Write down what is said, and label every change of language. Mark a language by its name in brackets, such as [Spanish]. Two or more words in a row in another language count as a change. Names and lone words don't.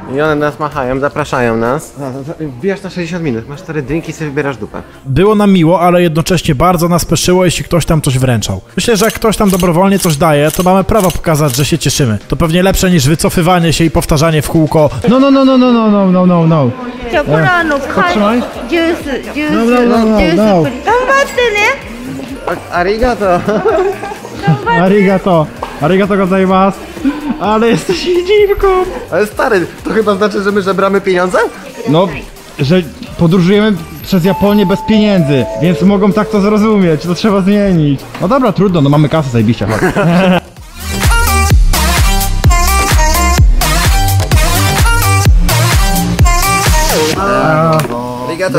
[Polish] I one nas machają, zapraszają nas. Wbijasz na 60 minut, masz 4 drinki i sobie wybierasz dupę. Było nam miło, ale jednocześnie bardzo nas peszyło, jeśli ktoś tam coś wręczał. Myślę, że jak ktoś tam dobrowolnie coś daje, to mamy prawo pokazać, że się cieszymy. To pewnie lepsze niż wycofywanie się i powtarzanie w kółko. No. [Japanese] じゃあこれジュースジュースジュースプリン頑張ってね Arigato! Arigato. Arigato gozaimasu. [Polish] Ale jesteś dziwką. Ale stary, to chyba znaczy, że my żebramy pieniądze? No, że podróżujemy przez Japonię bez pieniędzy, więc mogą tak to zrozumieć, to trzeba zmienić. No dobra, trudno, no mamy kasę, zajebiście, chodź. [Japanese] Arigato!